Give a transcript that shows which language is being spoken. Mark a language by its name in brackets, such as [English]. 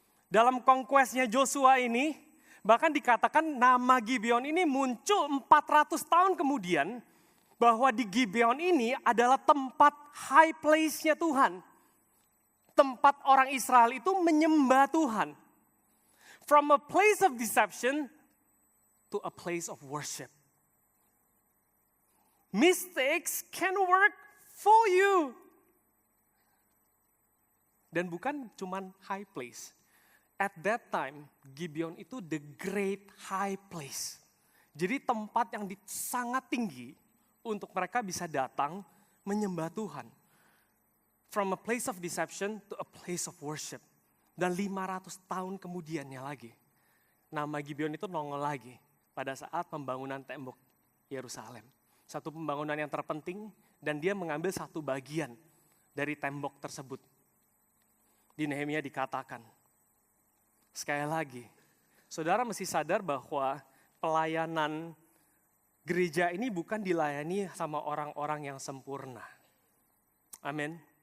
[Indonesian] Dalam conquest-nya Joshua ini, bahkan dikatakan nama Gibeon ini muncul 400 tahun kemudian, bahwa di Gibeon ini adalah tempat high place-nya Tuhan. Tempat orang Israel itu menyembah Tuhan. [English] From a place of deception to a place of worship. Mistakes can work for you. [Indonesian] Dan bukan cuman [English] high place. At that time, Gibeon itu the great high place. [Indonesian] Jadi tempat yang sangat tinggi untuk mereka bisa datang menyembah Tuhan. [English] From a place of deception to a place of worship. [Indonesian] Dan 500 tahun kemudiannya lagi, nama Gibeon itu nongol lagi pada saat pembangunan tembok Yerusalem. satu pembangunan yang terpenting, dan dia mengambil satu bagian dari tembok tersebut. Di Nehemia dikatakan, sekali lagi, saudara mesti sadar bahwa pelayanan gereja ini bukan dilayani sama orang-orang yang sempurna. Amin.